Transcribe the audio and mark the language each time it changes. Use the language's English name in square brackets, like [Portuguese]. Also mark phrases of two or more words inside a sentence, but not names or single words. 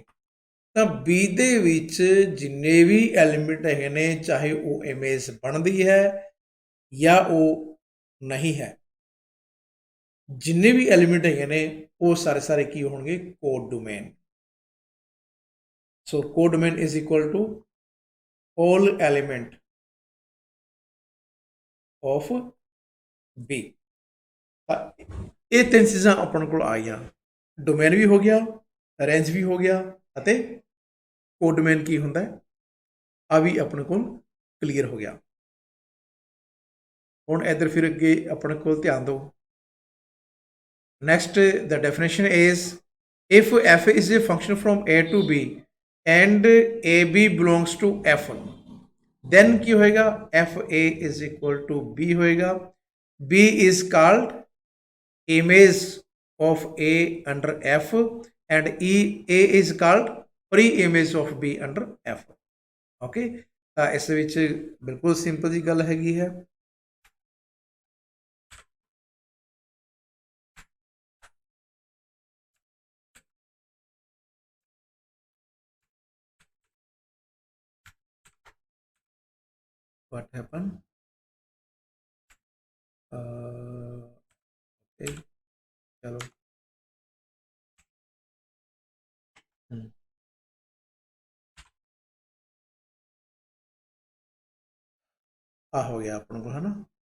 [Punjabi] ਤਾਂ ਬੀ ਦੇ ਵਿੱਚ ਜਿੰਨੇ ਵੀ ਐਲੀਮੈਂਟ ਹੈਗੇ ਨੇ, ਚਾਹੇ ਉਹ ਇਮੇਜ ਬਣਦੀ ਹੈ ਜਾਂ ਉਹ ਨਹੀਂ ਹੈ, ਜਿੰਨੇ ਵੀ ਐਲੀਮੈਂਟ ਹੈਗੇ ਨੇ ਉਹ ਸਾਰੇ ਕੀ ਹੋਣਗੇ, [English] code domain. ਸੋ code domain is equal to all element of B। [Punjabi] ਇਹ ਤਿੰਨ ਚੀਜ਼ਾਂ ਆਪਣੇ ਕੋਲ ਆ ਗਈਆਂ, ਡੋਮੇਨ ਵੀ ਹੋ ਗਿਆ, ਰੇਂਜ ਵੀ ਹੋ ਗਿਆ, ਅਤੇ [English] code domain [Punjabi] ਕੀ ਹੁੰਦਾ ਹੈ, ਆ ਵੀ ਆਪਣੇ ਕੋਲ ਕਲੀਅਰ ਹੋ ਗਿਆ। ਹੁਣ ਇੱਧਰ ਫਿਰ ਅੱਗੇ ਆਪਣੇ ਕੋਲ ਧਿਆਨ ਦਿਓ, [English] Next, the definition is if f is a function from a to b and ab belongs to f, then [Punjabi] ਕੀ ਹੋਏਗਾ [English] fa is equal to b ਹੋਏਗਾ, b is called image of a under f and a is called pre-image of b under f. [Punjabi] ਓਕੇ, ਤਾਂ ਇਸ ਵਿੱਚ ਬਿਲਕੁਲ ਸਿੰਪਲ ਜੀ ਗੱਲ ਹੈਗੀ ਹੈ। [English] what happened [Punjabi] okay, ਚਲੋ ਆ ਹੋ ਗਿਆ ਆਪਣੇ ਕੋਲ, ਹੈ ਨਾ।